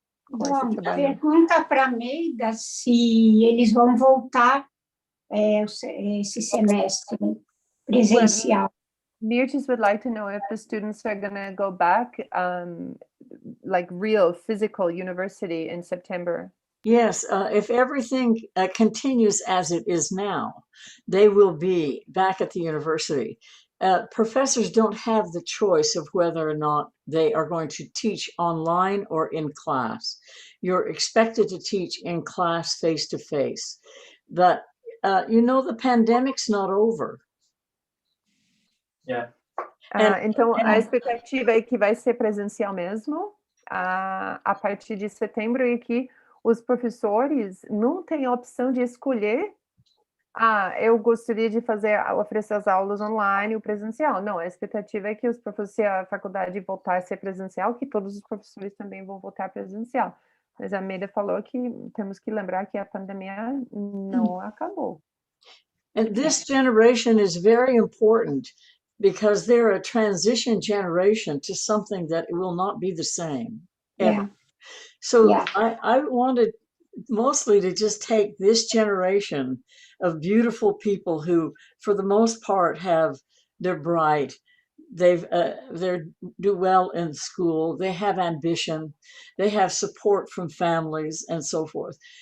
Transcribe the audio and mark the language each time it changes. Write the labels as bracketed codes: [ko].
[pt] Bom, pergunta para a Maida se eles vão voltar esse semestre presencial. [en] Mirtes would like to know if the students are going to go back, like real physical university in September. Yes, if everything continues as it is now, they will be back at the university. Professors don't have the choice of whether or not they are going to teach online or in class. You're expected to teach in class face-to-face. But, the pandemic's not over. Yeah. [pt] Então, a expectativa é que vai ser presencial mesmo, a partir de setembro, e que os professores não têm a opção de escolher eu gostaria de oferecer as aulas online ou presencial. Não, a expectativa é que se a faculdade voltar a ser presencial, que todos os professores também vão voltar presencial. Mas a Maida falou que temos que lembrar que a pandemia não acabou. [en] And this generation is very important because they're a transition generation to something that will not be the same ever. Yeah. So Yeah. I wanted mostly to just take this generation of beautiful people who, for the most part, they're bright, they do well in school, they have ambition, they have support from families and so forth.